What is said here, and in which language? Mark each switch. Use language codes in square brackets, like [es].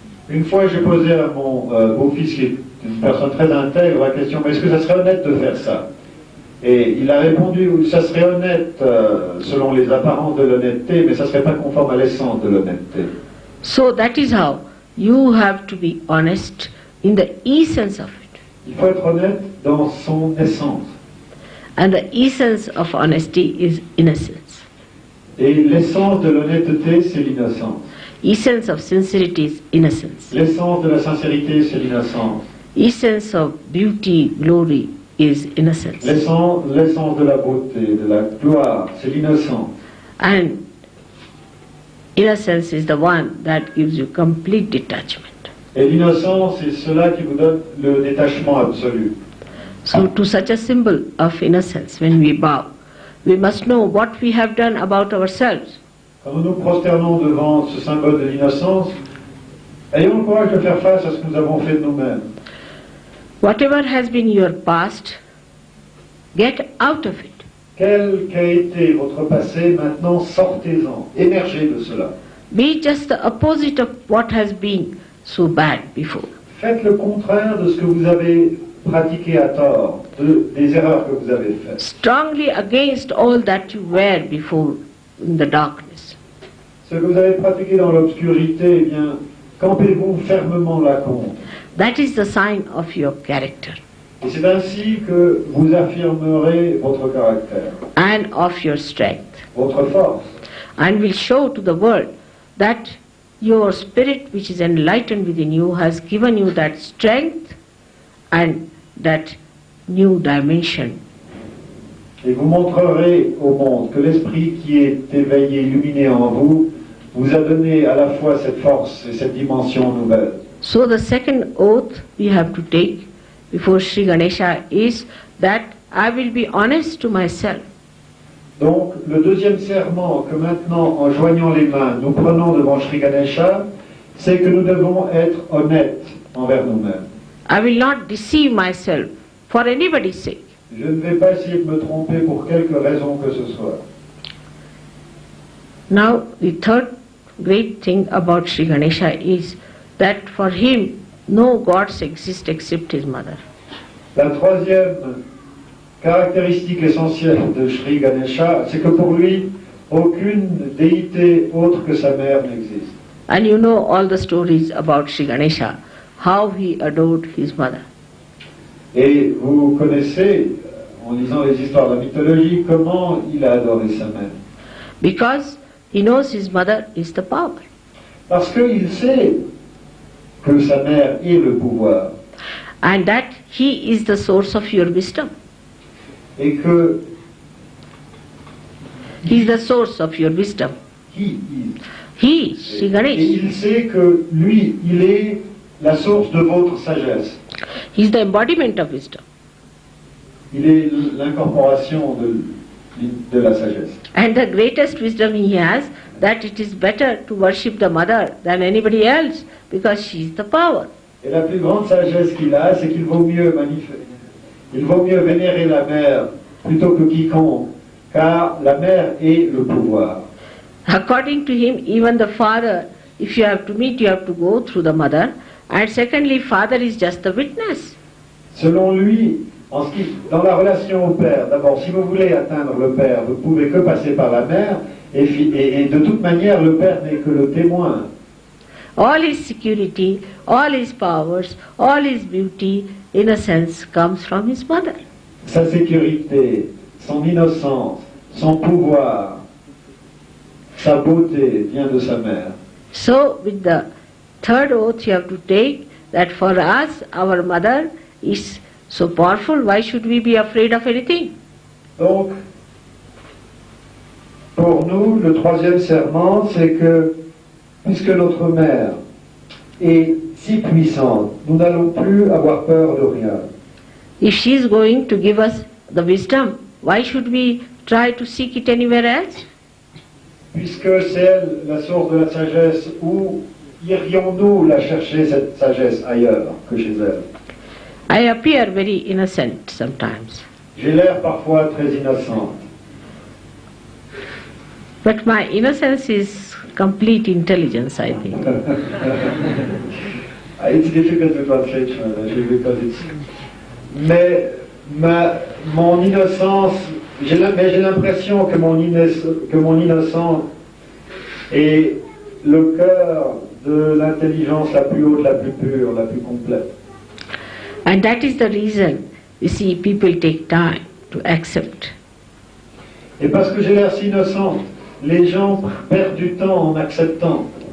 [fr] Une fois, j'ai posé à mon beau-fils, qui est une personne très intègre, la question, mais est-ce que ça serait honnête de faire ça? Et il a répondu, ça serait honnête selon les apparences de l'honnêteté, mais ça ne serait pas conforme à l'essence de l'honnêteté. [en] So that is how you have to be honest in the essence of it. [fr] Il faut être honnête dans son essence. [en] And the essence of honesty is innocence. [fr] Et l'essence de l'honnêteté, c'est l'innocence. [en] Essence of sincerity is innocence. [fr] L'essence de la sincérité, c'est l'innocence. [en] Essence of beauty, glory is innocence. [fr] L'essence de la beauté, de la gloire, c'est l'innocence. [en] And innocence is the one that gives you complete detachment. [fr] Et l'innocence, c'est cela qui vous donne le détachement absolu. [en] So to such a symbol of innocence, when we bow, we must know what we have done about ourselves. [fr] Quand nous nous prosternons devant ce symbole de l'innocence, ayons le courage de faire face à ce que nous avons fait de nous-mêmes. [en] Whatever has been your past, get out of it. [fr] Quel qu'a été votre passé, maintenant sortez-en, émergez de cela. [en] Be just the opposite of what has been so bad before. [fr] Faites le contraire de ce que vous avez pratiqué à tort, des erreurs que vous avez faites. [en] Strongly against all that you were before in the darkness. [fr] Ce que vous avez pratiqué dans l'obscurité, eh bien, campez-vous fermement là contre. [en] That is the sign of your character [fr] Et c'est ainsi que vous affirmerez votre caractère, [en] and of your strength, [fr] votre force. [en] and will show to the world that your spirit which is enlightened within you has given you that strength and that new dimension. [fr] Et vous montrerez au monde que l'esprit qui est éveillé, illuminé en vous, vous a donné à la fois cette force et cette dimension nouvelle. [en] So the second oath we have to take before Sri Ganesha is that I will be honest to myself. [fr] Donc, le deuxième serment que maintenant, en joignant les mains, nous prenons devant Shree Ganesha, c'est que nous devons être honnêtes envers nous-mêmes. [en] I will not deceive myself for anybody's sake. [fr] Je ne vais pas essayer de me tromper pour quelque raison que ce soit. [en] Now, the third great thing about Sri Ganesha is that for him no gods exist except his mother. [fr] La troisième caractéristique essentielle de Shree Ganesha, c'est que pour lui, aucune déité autre que sa mère n'existe. [en] And you know all the stories about Sri Ganesha, how he adored his mother. [fr] Et vous connaissez, en lisant les histoires de la mythologie, comment il a adoré sa mère. [en] Because he knows his mother is the power. [fr] Parce qu'il sait que sa mère est le pouvoir. [en] And that he is the source of your wisdom. [fr] Et que [en] He is the source of your wisdom. He, Sri [fr] et [en] Ganesha, [fr] il sait que lui, il est la source de votre sagesse. [en] he is the embodiment of wisdom. [fr] Il est l'incorporation de la sagesse. [en] And the greatest wisdom he has, that it is better to worship the mother than anybody else because she is the power. [fr] Et la plus grande sagesse qu'il a, c'est qu'il vaut mieux vénérer la mère plutôt que quiconque, car la mère est le pouvoir. [en] According to him, even the father, if you have to meet, you have to go through the mother. And secondly, father is just the witness. [fr] Selon lui, dans la relation au père, d'abord, si vous voulez atteindre le père, vous ne pouvez que passer par la mère, et de toute manière, le père n'est que le témoin. [en] All his security, all his powers, all his beauty, in a sense, comes from his mother. [fr] Sa sécurité, son innocence, son pouvoir, sa beauté vient de sa mère. [en] So, with the third oath you have to take that for us, our mother is so powerful, why should we be afraid of anything? [fr] Donc, pour nous, le troisième serment, c'est que, puisque notre mère est si puissante, nous n'allons plus avoir peur de rien. [en] If she is going to give us the wisdom, why should we try to seek it anywhere else? [fr] Puisque c'est elle la source de la sagesse, où irions-nous la chercher, cette sagesse, ailleurs que chez elle? [en] I appear very innocent sometimes, [fr] J'ai l'air parfois très innocente, [en] but my innocence is complete intelligence, I think. It's difficult to translate because it's... [fr] Mais mon innocence, j'ai l'impression que mon innocence est le cœur de l'intelligence la plus haute, la plus pure, la plus complète. [en] And that is the reason, you see, people take time to accept. [fr] Et parce que j'ai l'air si innocente, les gens perdent du temps en acceptant.